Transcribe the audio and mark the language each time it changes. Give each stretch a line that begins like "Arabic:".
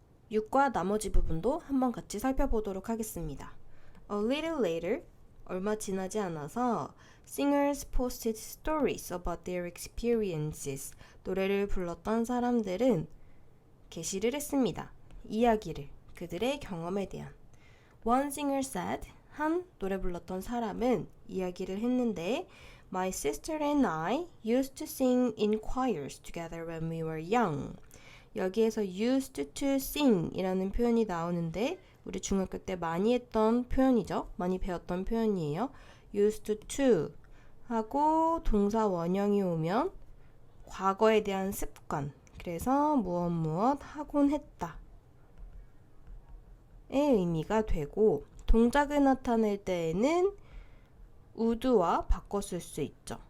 Korean: 6과 나머지 부분도 한번 같이 살펴보도록 하겠습니다.
English: A little later,
Korean: 얼마 지나지 않아서
English: singers posted stories about their experiences.
Korean: 노래를 불렀던 사람들은 게시를 했습니다. 이야기를, 그들의 경험에 대한.
English: One singer said,
Korean: 한 노래 불렀던 사람은 이야기를 했는데
English: My sister and I used to sing in choirs together when we were young.
Korean: 여기에서
English: used to sing
Korean: 이라는 표현이 나오는데 우리 중학교 때 많이 했던 표현이죠. 많이 배웠던 표현이에요. used to 하고 동사 원형이 오면 과거에 대한 습관. 그래서 무엇 하곤 했다 의 의미가 되고 동작을 나타낼 때에는 would와 바꿔 쓸 수 있죠.